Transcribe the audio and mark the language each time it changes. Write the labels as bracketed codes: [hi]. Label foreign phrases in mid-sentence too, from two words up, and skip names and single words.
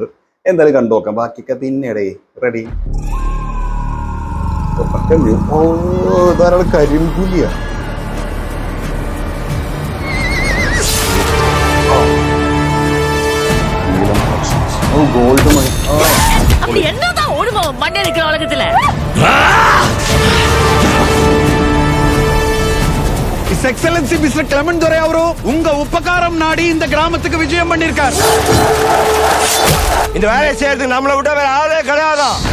[ml] എന്തായാലും കണ്ടു നോക്കാം. ബാക്കിയൊക്കെ പിന്നീടേ റെഡി. ധാരാളം കരിമ്പുലിയാണ്. [en] gold money. [ta] அப்படி என்னதான் ஓடுமா மண்ணே இருக்கிற உலகத்துல? [en] His Excellency Mr. [ta] Clement Dore அவரு உங்க உபகாரம் நாடி இந்த கிராமத்துக்கு விஜயம் பண்ணிருக்கார். இந்த வேலையை செய்யறதுக்கு நம்மளை விட வேற ஆளே கிடையாதா?